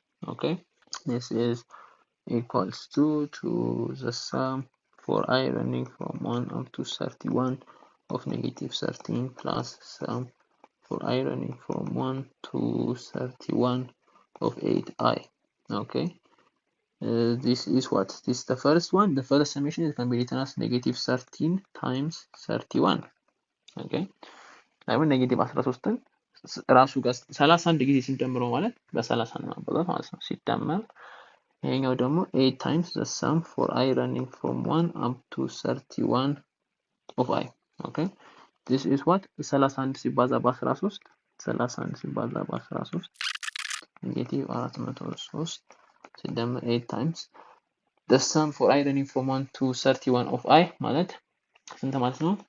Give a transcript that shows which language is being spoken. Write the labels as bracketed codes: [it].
[en] Okay, this is equals to the sum for I running from 1 up to 31 of negative 13 plus sum for I running from 1 to 31 of 8I. okay, this is what? This is the first one. The first summation it can be written as negative 13 times 31. [am] okay, ለምን ኔጌቲቭ 13ን ራሱ ጋር 31 ጊዜ ሲደምረው ማለት በ30 ነው ማለት ነው። ሲደመር ይሄኛው ደግሞ 8 times the sum for I running from 1 up to 31 of I. [en] okay, this is what? [am] 31 ሲባዛ በ13 31 ሲባዛ በ13 ኔጌቲቭ 403 ሲደመር 8 times the sum for I running from 1 to 31 of I ማለት ስንት ማለት ነው?